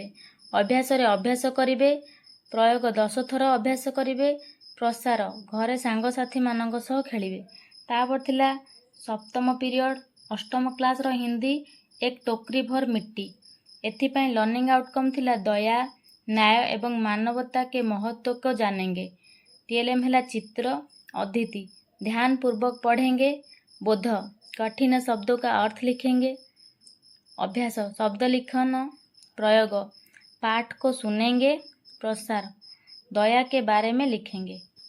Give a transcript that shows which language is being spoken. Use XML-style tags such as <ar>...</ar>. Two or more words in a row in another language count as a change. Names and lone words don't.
<or>ଅଭ୍ୟାସରେ ଅଭ୍ୟାସ କରିବେ। ପ୍ରୟୋଗ 10 ଥର ଅଭ୍ୟାସ କରିବେ। ପ୍ରସାର, ଘରେ ସାଙ୍ଗସାଥୀମାନଙ୍କ ସହ ଖେଳିବେ। ତାପରେ ଥିଲା ସପ୍ତମ ପିରିୟଡ଼, ଅଷ୍ଟମ କ୍ଲାସର ହିନ୍ଦୀ, ଏକ ଟୋକରୀ ଭର ମିଟ୍ଟି। ଏଥିପାଇଁ</or> <en>learning outcome</en> <or>ଥିଲା ଦୟା, ନ୍ୟାୟ ଏବଂ ମାନବତା</or> <hi>के महत्व को जानेंगे।</hi> <or>TLM ହେଲା ଚିତ୍ର। ଅଦିତି,</or> <hi>ध्यान पूर्वक पढ़ेंगे। बोध, कठिन शब्दों का अर्थ लिखेंगे। अभ्यास, शब्द लिखन। प्रयोग, पाठ को सुनेंगे। प्रसार, दया के बारे में लिखेंगे।</hi>